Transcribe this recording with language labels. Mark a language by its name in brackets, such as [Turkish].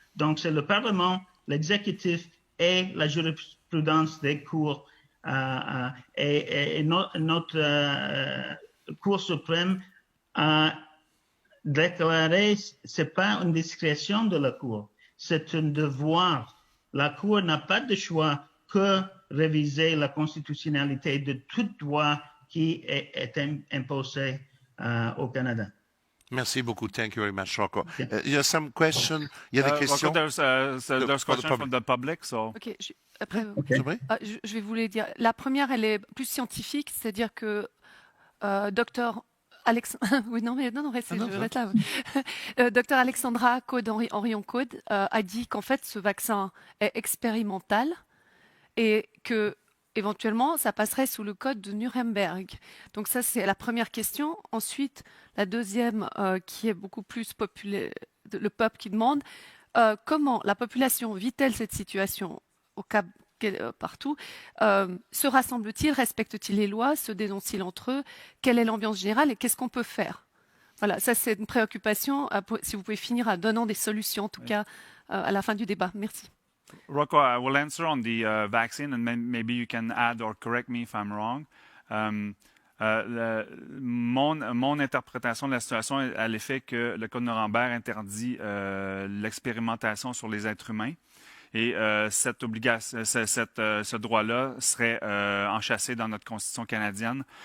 [French] Donc, c'est le Parlement, l'exécutif et la jurisprudence des cours et notre Cour suprême a déclaré c'est pas une discrétion de la Cour, c'est un devoir. La Cour n'a pas de choix que réviser la constitutionnalité de toute loi qui est imposée au Canada. Merci beaucoup. [English] Thank you very much, Rocco. [French] Il y a [English] some question. [French] Il y a des questions. [English] Rocco, there's questions from the public. So. [French] Ok, après, C'est vrai? je vais vous les dire. La première, elle est plus scientifique, c'est-à-dire que docteur oui, non, restez, je reste là. Docteur Alexandra Caude-Henrion-Caude a dit qu'en fait, ce vaccin est expérimental et que éventuellement, ça passerait sous le code de Nuremberg. Donc ça, c'est la première question. Ensuite, la deuxième, qui est beaucoup plus populaire, le peuple qui demande comment la population vit-elle cette situation au Cap partout, se rassemble-t-il, respecte-t-il les lois, se dénoncent-ils entre eux, quelle est l'ambiance générale et qu'est-ce qu'on peut faire? Voilà, ça c'est une préoccupation, si vous pouvez finir en donnant des solutions, en tout cas, à la fin du débat. Merci. [English] Rocco, I will answer on the vaccine, and maybe you can add or correct me if I'm wrong. [French] Mon interprétation de la situation est à l'effet que le Code Nuremberg interdit l'expérimentation sur les êtres humains. Et cette obligation, ce droit-là serait enchâssé dans notre Constitution canadienne.